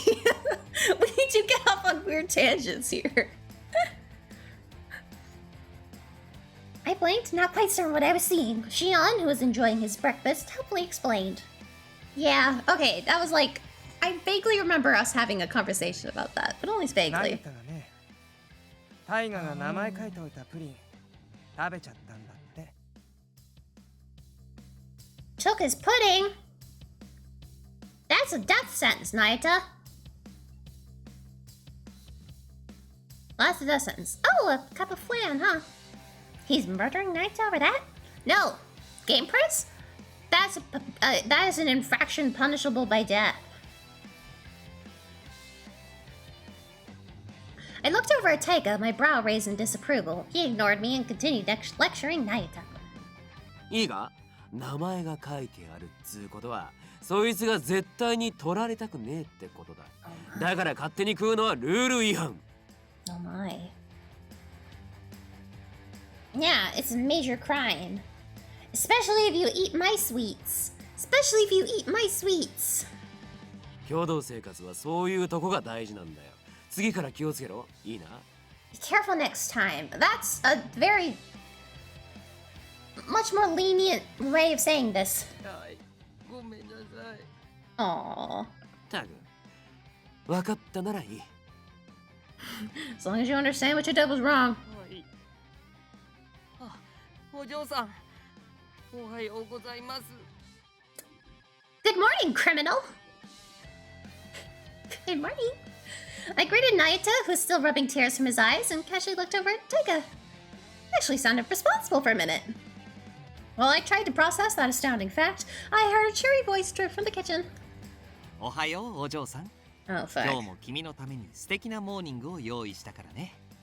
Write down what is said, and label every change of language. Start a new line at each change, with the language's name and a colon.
English: We need to get off on weird tangents here. I blinked, not quite certain what I was seeing. Shion, who was enjoying his breakfast, helpfully explained. Yeah, okay, that was like... I vaguely remember us having a conversation about that, but only vaguely.
Japanese: タイガが名前書いておいたプリン食べちゃったんだって。
English: Took his pudding? That's a death sentence, Nayata. That's a death sentence. Oh, a cup of flan, huh? He's murdering Nayata over that? No. Game Prince? That is an infraction punishable by death. I looked over at Taiga, my brow raised in disapproval. He ignored me and continued lecturing Nayata.
Japanese: いいか、名前が書いてあるっつうことは、そいつが絶対に取られたくねえってことだ。だから勝手に食うのはルール違反。
English: Oh my. Yeah, it's a major crime. Especially if you eat my sweets. Especially if you eat my sweets.
Japanese: 共同生活はそういうとこが大事なんだよ。次から気をつけろ。いいな。
English: Be careful next time. That's a very... much more lenient way of saying this.
Japanese: はい。ごめんなさい。
English: Aww.
Japanese: タグ、分かったならいい。
English: As long as you understand what you did was wrong.
Japanese: はい。あ、お嬢さん。おはようございます。
English: Good morning, criminal! Good morning. I greeted Nayata, who was still rubbing tears from his eyes, and casually looked over at Taiga. Actually sounded responsible for a minute. While I tried to process that astounding fact, I heard a cheery voice drip from the kitchen.
Japanese: おはようお嬢さん。
English: Oh, fuck.
Japanese: 今日も君のために素敵なモーニングを用意したからね。